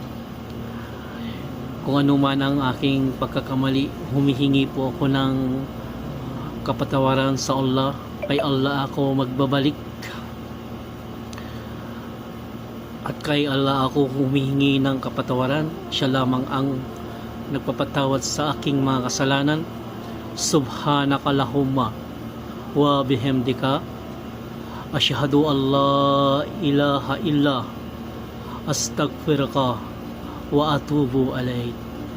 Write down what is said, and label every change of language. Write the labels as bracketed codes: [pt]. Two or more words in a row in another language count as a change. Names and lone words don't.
[tl] Kung ano man ang aking pagkakamali, humihingi po ako ng kapatawaran sa Allah. Kay Allah ako magbabalik, at kay Allah ako humihingi ng kapatawaran. Siya lamang ang nagpapatawad sa aking mga kasalanan. [ar] سبحانك اللهم وبحمدك أشهد أن لا إله إلا أستغفرك وأتوب إليك.